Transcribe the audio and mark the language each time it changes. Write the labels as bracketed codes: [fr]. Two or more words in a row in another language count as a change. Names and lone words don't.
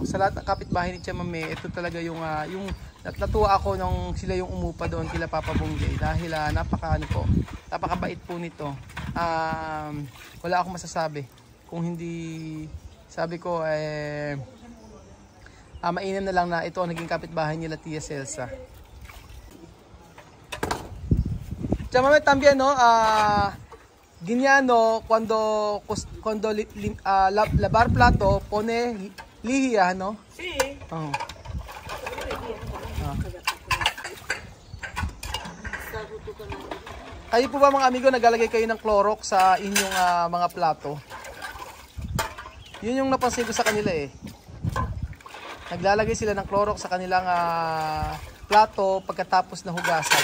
[tl] Sa lahat ng kapitbahay ni Chamame, ito talaga yung natuwa ako nung sila yung umupa doon kila Papa Bonggay dahil napakabait po nito. Wala akong masasabi kung hindi sabi ko mainam na lang na ito ang naging kapitbahay nila Tia Celsa. [es] Chamame también, no? Ginyano, cuando lavar plato, pone lihia, no? Sí. Oh. [tl] Kayo po ba mga amigo, naglalagay kayo ng Clorox sa inyong mga plato? Yun yung napansin ko sa kanila Naglalagay sila ng Clorox sa kanilang plato pagkatapos na hugasan.